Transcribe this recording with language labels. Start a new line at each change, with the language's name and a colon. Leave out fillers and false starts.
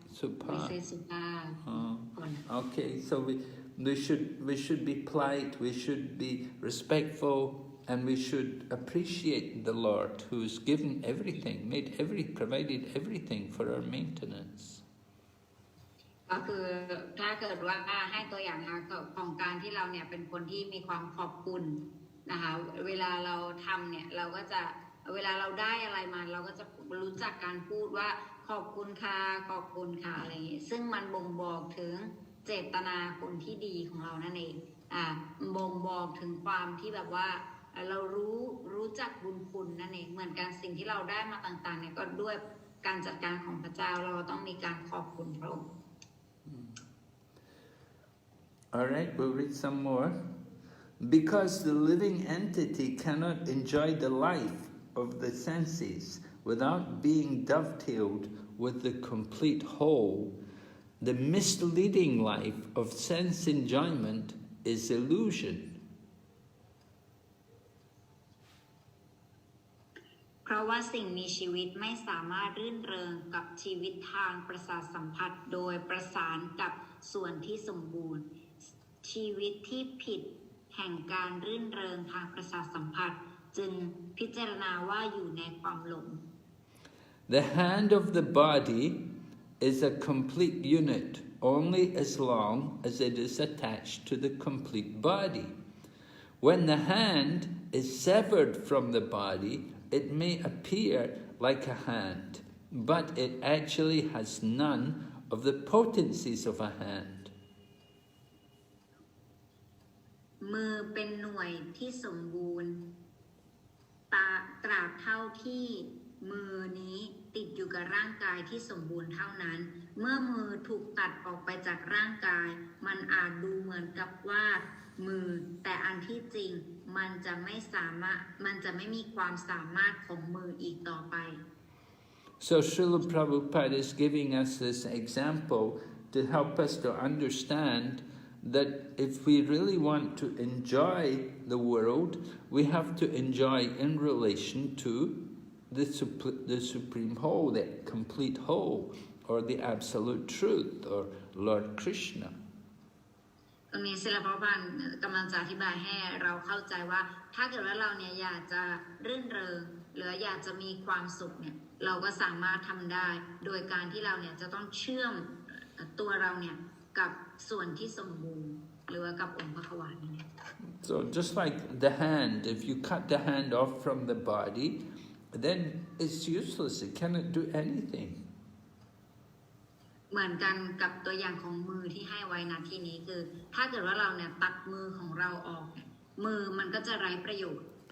Thai: Supha.
English: We say
Thai: สุภาพ
English: Okay, so we should be polite, we should be respectful, and we should appreciate the Lord who's given everything, provided everything for our maintenance.
Thai: ก็คือถ้าเกิดว่าให้ตัวอย่างของการที่เราเนี่ยเป็นคนที่มีความขอบคุณนะคะเวลาเราทำเนี่ยเราก็จะเวลาเราได้อะไรมาเราก็จะรู้จักการพูดว่าขอบคุณค่ะขอบคุณค่ะอะไรอย่างนี้ซึ่งมันบ่งบอกถึงเจตนาคนที่ดีของเรานั่นเองบ่งบอกถึงความที่แบบว่าเรารู้จักบุญคุณนั่นเองเหมือนกันสิ่งที่เราได้มาต่างๆเนี่ยก็ด้วยการจัดการของพระเจ้าเราต้องมีการขอบคุณพระองค์
English: All right, we'll read some more. Because the living entity cannot enjoy the life of the senses without being dovetailed with the complete whole, the misleading life of sense enjoyment is illusion.
Thai: เพราะว่าสิ่งมีชีวิตไม่สามารถรื่นเริงกับชีวิตทางประสาทสัมผัสโดยประสานกับส่วนที่สมบูรณ์ชีวิตที่ผิดแห่งการรื่นเริงทางประสาทสัมผัสจึงพิจารณาว่าอยู่ในความหลง
English: The hand of the body is a complete unit only as long as it is attached to the complete body. When the hand is severed from the body, it may appear like a hand, but it actually has none of the potencies of a hand.
Thai: มือเป็นหน่วยที่สมบูรณ์ตราบเท่าที่มือนี้ติดอยู่กับร่างกายที่สมบูรณ์เท่านั้นเมื่อมือถูกตัดออกไปจากร่างกายมันอาจดูเหมือนกับว่ามือแต่อันที่จริงมันจะไม่มีความสามารถของมืออีกต่อไป
English: So Srila Prabhupada is giving us this example to help us to understand that if we really want to enjoy the world, we have to enjoy in relation to the supreme whole, the complete whole, or the absolute truth, or Lord Krishna.
Thai: ตรงนี้ศิลปบาลกำลังจะอธิบายให้เราเข้าใจว่าถ้าเกิดว่าเราเนี่ยอยากจะรื่นเริงหรืออยากจะมีความสุขเนี่ยเราก็สามารถทำได้โดยการที่เราเนี่ยจะต้องเชื่อมตัวเราเนี่ยกับส่วนที่สมบูรณ์หรือว่ากับองค์พระขวานเนี่ย
English: So just like the hand, if you cut the hand off from the body, then it's useless. It cannot do anything.
Thai: เหมือนกันกับตัวอย่างของมือที่ให้ไว้ณที่นี้คือถ้าเกิดว่าเราเนี่ยตัดมือของเราออกมือมันก็จะไร้ประโยชน์